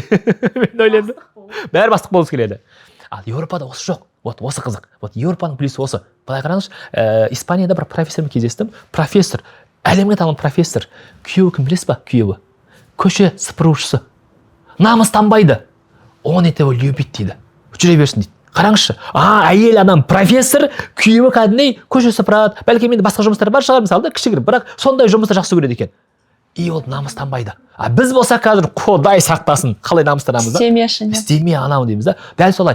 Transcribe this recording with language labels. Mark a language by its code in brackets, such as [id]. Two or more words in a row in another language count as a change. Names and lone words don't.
[kk] Мен ойлаймын. Бәрі бастық болғысы келеді. Ал Еуропада осы жоқ. Осы қызық. Еуропаның плюсы осы. Былай қараңыз, Испанияда бір профессормен кездестім. Профессор, әлемге танымал профессор. Күйеуі кім білесіз ба? Күйеуі. Көше сыпырушысы. Намыстанбайды. [ru] Он этого любит [kk] дейді. Жүре берсін дейді. Қараңызшы. Әйел адам профессор, күйеуі кәдімгідей көше сыпырады. Бәлкім енді басқа жұмыстар бар шығар, мысалы, кішігірім, бірақ сондай жұмысты жақсы көреді екен. И ол намыстанбайды. Біз болсақ қазір Құдай сақтасын, қалай намыстанамыз да? Істеме анау дейміз да. Дәл солай.